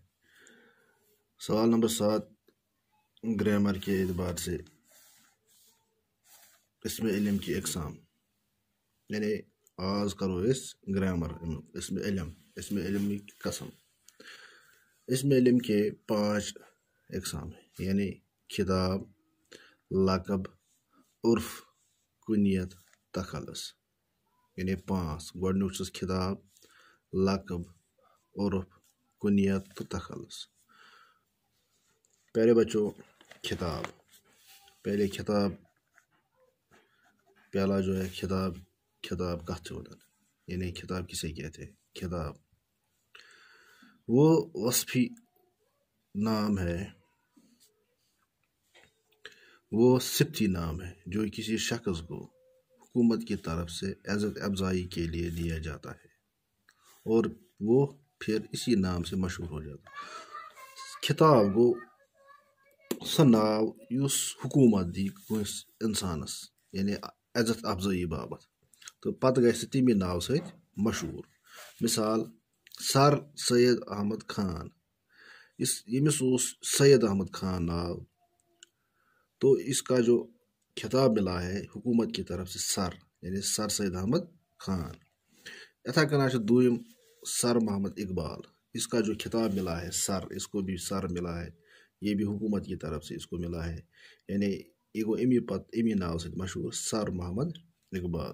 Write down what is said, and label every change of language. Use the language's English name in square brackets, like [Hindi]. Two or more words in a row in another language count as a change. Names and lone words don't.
[Urdu] سوال نمبر 7 گرامر کے اعتبار سے اس میں علم کی اقسام، یعنی آج کرو اس گرامر اس میں علم کی قسم. اس میں علم کے 5 اقسام ہیں، یعنی خطاب، لقب، عرف، کنیت، تخلص، یعنی 5. [Kashmiri] गोडनुक छुस खिताब, लक़ब, उर्फ, कुनियत तो तखल्लुस। [Urdu] پیارے بچوں، خطاب، پہلے خطاب پہلا جو ہے خطاب [Kashmiri] कथ वनान, [Urdu] یعنی خطاب کسے کہتے ہیں. خطاب وہ وصفی نام ہے، وہ صفتی نام ہے جو کسی شخص کو حکومت کی طرف سے عزت افزائی کے لیے دیا جاتا ہے اور وہ پھر اسی نام سے مشہور ہو جاتا ہے. [Kashmiri] खिताब गो सह नाव युस हुकूमत दी कंस इंसानस, यानी इज़्ज़त अफजाई बाबत, तो पत गए तमी नाव सत मशहूर। [Urdu] مثال سر سید احمد خان, [Kashmiri] यमिस सैयद अहमद खान नाव, [Urdu] تو اس کا جو خطاب ملا ہے حکومت کی طرف سے سر، یعنی سر سید احمد خان. [Kashmiri] यथा कना दूम [Urdu] سر محمد اقبال، اس کا جو خطاب ملا ہے سر، اس کو بھی سر ملا ہے، یہ بھی حکومت کی طرف سے اس کو ملا ہے، یعنی [Kashmiri] एगो इमी नाव [Urdu] سے مشہور سر محمد اقبال.